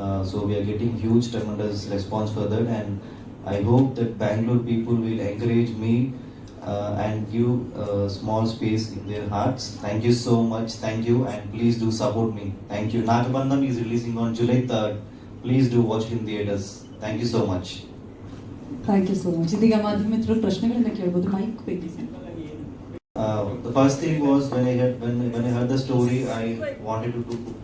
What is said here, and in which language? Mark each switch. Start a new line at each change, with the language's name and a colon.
English: So we are getting huge tremendous response for that, and I hope that Bangalore people will encourage me and give small space in their hearts. Thank you so much, thank you, and please do support me. Thank you. Nagabandham is releasing on July 3rd. Please do watch in theaters. Thank you so much. Thank you so much.
Kannada: ಇದೀಗ ಮಾಧ್ಯಮ ಮಿತ್ರರು ಪ್ರಶ್ನೆಗಳನ್ನ ಕೇಳ್ಬೋದು, mic ಬೇಕು sir.
English: The first thing was when I heard the story, I wanted to do.